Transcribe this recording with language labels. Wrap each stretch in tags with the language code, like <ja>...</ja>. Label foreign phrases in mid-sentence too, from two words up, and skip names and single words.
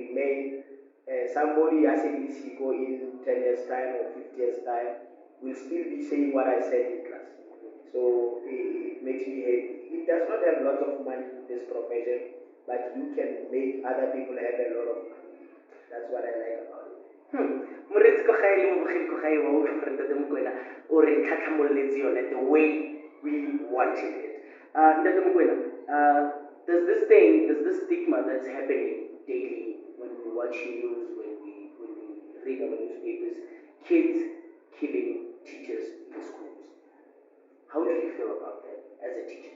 <en>They remain somebody asking this go in 10 years time or 50 years time will still be saying what I said in class. So it makes me happy. It does not have lots of money in this profession, but you can make other people have a lot of money. That's what I like about it.</en> <tn>Moretsi ko gae le mo bogedi ko gae wa o different than Mokwena o re tlhatlhamoletse yone</tn> <en>the way we wanted it.</en> <tn>Ntate Mokwena,</tn> <en>does this stigma that's happening daily when we watch news, when we read our newspapers, kids killing teachers in schools? How do you feel about that as a teacher?</en>